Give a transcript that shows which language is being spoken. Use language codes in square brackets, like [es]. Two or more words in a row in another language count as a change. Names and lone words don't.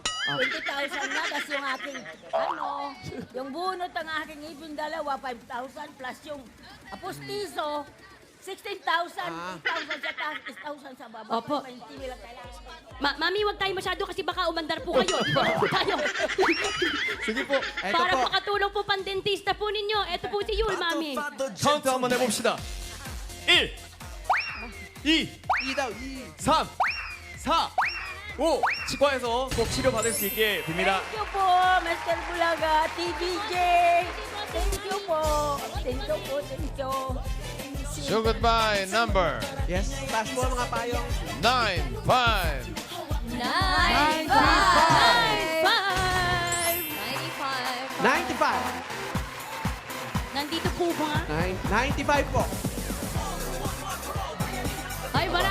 [tl] 20,000 na, tas yung aking, yung bunot ng aking ipin dalawa, 5,000 plus yung apostiso, 16,000, 8,000 sa taas, 8,000 sa baba. Opo. 20 lang kailangan. Mami, wag tayo masyado kasi baka umandar po kayo. Di ba? Tayo. Sige po. Ito Para po. makatulong po pandentista po ninyo. Ito po si Yul, Mami. [ko] 카운트 한번 해봅시다. 1, 2, [tl] I daw, I. [ko] 3, 4, 5. 치과에서 꼭 치료받을 수 있게 빕니다. [en] Thank you po, Mr. Bulaga, TVJ. Thank you po. Thank you po, thank you. So goodbye, number Yes, [tl] taas po ang mga payong. 95. 95! 95. Nandito po ba? 95 po. Ay, wala.